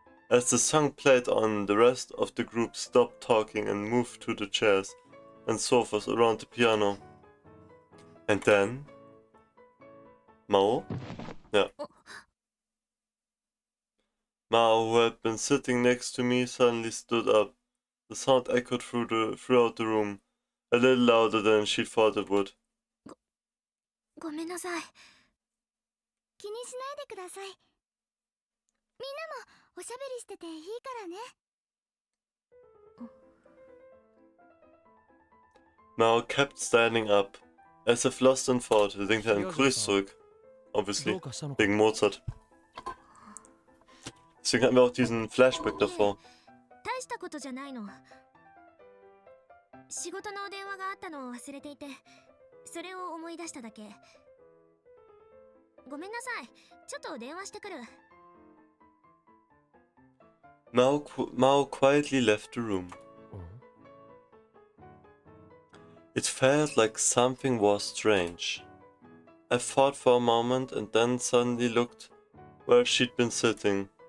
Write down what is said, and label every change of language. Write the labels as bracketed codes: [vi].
[en] As the song played on, the rest of the group stopped talking and moved to the chairs and sofas around the piano. And then... Mao? Yeah. Mao, who had been sitting next to me, suddenly stood up. The sound echoed throughout the room, a little louder than she thought it would. [ja] ごめんなさい。気にしないでください。みんなもおしゃべりしてていいからね。 [en] Mao kept standing up, as if lost in thought. [de] Er denkt an Chris zurück. [en] Obviously. [de] Wegen Mozart. Deswegen hatten wir auch diesen Flashback davor. [ja] 大したことじゃないの。仕事の電話があったのを忘れていて、それを思い出しただけ。ごめんなさい。ちょっと電話してくる。 [en] Mao quietly left the room. It felt like something was strange. I thought for a moment and then suddenly looked where she'd been sitting.